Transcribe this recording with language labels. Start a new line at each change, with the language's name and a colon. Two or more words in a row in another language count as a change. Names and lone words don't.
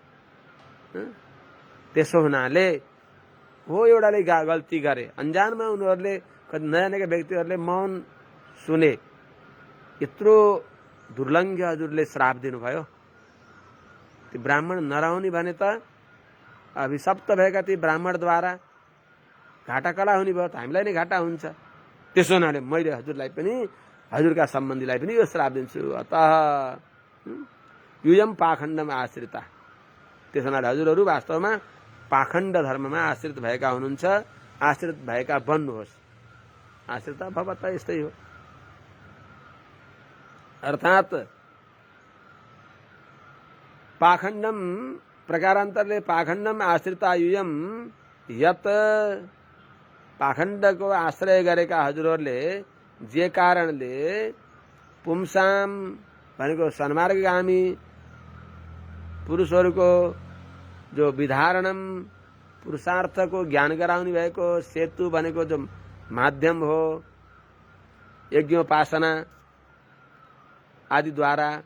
Nepali: त्यसो हुनाले हो एउटाले गल्ती गरे, अन्जानमा उनीहरूले नजानेका व्यक्तिहरूले मौन सुने, यत्रो दुर्लङ्घ्य हजुरले श्राप दिनुभयो। ती ब्राह्मण नरहुने भने त अभिशप्त भएका ती ब्राह्मणद्वारा घाटा कला हुने भयो त हामीलाई नै घाटा हुन्छ। त्यसो हुनाले मैले हजुरलाई पनि, हजुरका सम्बन्धीलाई पनि यो श्राप दिन्छु।
Sanskrit: अतः युयम पाखण्डमा आश्रिता।
Nepali: त्यसो हुनाले हजुरहरू वास्तवमा पाखण्ड धर्ममा आश्रित भएका हुनुहुन्छ। आश्रित भएका बन्नुहोस्।
Sanskrit: आश्रित भवत
Nepali: यस्तै हो। अर्थात् पाखण्डम प्रकारान्तरले
Sanskrit: पाखण्डम आश्रितायुयम यत
Nepali: पाखण्डको आश्रय गरेका हजुरहरूले जे कारणले पुंसाम भनेको सन्मार्गगामी पुरुषहरूको जो विधारणम पुरुषार्थको ज्ञान गराउने भएको सेतु भनेको जो माध्यम हो यज्ञोपासना आदिद्वारा